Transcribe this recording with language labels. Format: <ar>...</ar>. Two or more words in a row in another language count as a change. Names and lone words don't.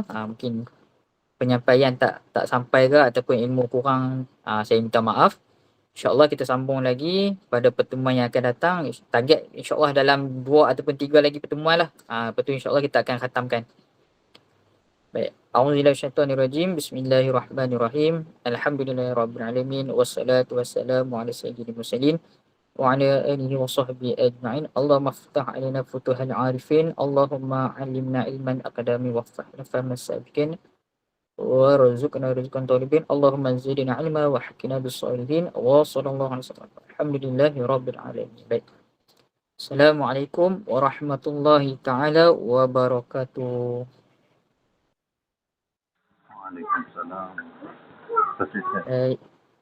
<ms>Mungkin penyampaian tak sampai ke ataupun ilmu kurang, saya minta maaf. InsyaAllah kita sambung lagi pada pertemuan yang akan datang. Target insyaAllah dalam 2 ataupun 3 lagi pertemuan lah. Lepas tu insyaAllah kita akan khatamkan. Baik.</ms> <ar>أعوذ بالله من الشيطان الرجيم. بسم الله الرحمن الرحيم. الحمد لله رب العالمين. والصلاة والسلام على سيد المرسلين وعلى آله وصحبه أجمعين. اللهم افتح علينا فتوح العارفين. اللهم علمنا علما أكادمي وفهمنا فهما سابقين. وارزقنا رزقا طالبين. اللهم زدنا علما وألحقنا بالصالحين. وصلى الله عليه وسلم. الحمد لله رب العالمين.</ar> <ms>Baik.</ms> <ar>السلام عليكم ورحمة الله تعالى وبركاته.</ar> <ms>Waalaikumsalam. Terima kasih. Baik.</ms>